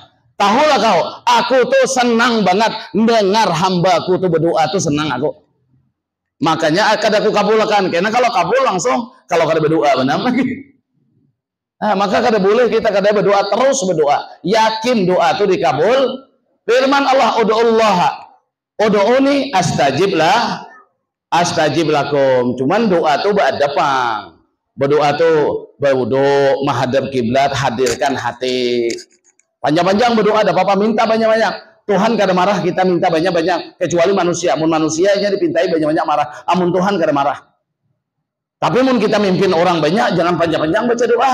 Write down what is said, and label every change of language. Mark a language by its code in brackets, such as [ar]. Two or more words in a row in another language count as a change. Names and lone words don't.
[bjn] Tahulah kau, aku tuh senang banget dengar hambaku tuh berdoa tuh senang aku. Makanya akan aku kabulkan. Karena kalau kabul langsung, kalau kada berdoa benar lagi. Nah, maka kada boleh kita kada berdoa, terus berdoa. Yakin doa tuh dikabul. Firman Allah, [ar] ادعوني أستجب لكم. [bjn] Cuman doa tuh beradapang. Berdoa tuh berwudu, menghadap kiblat, hadirkan hati. Panjang-panjang berdoa, ada apa-apa minta banyak-banyak. Tuhan kada marah kita minta banyak-banyak, kecuali manusia. Amun manusianya dipintai banyak-banyak marah. Amun Tuhan kada marah. Tapi mun kita mimpin orang banyak, jangan panjang-panjang baca doa.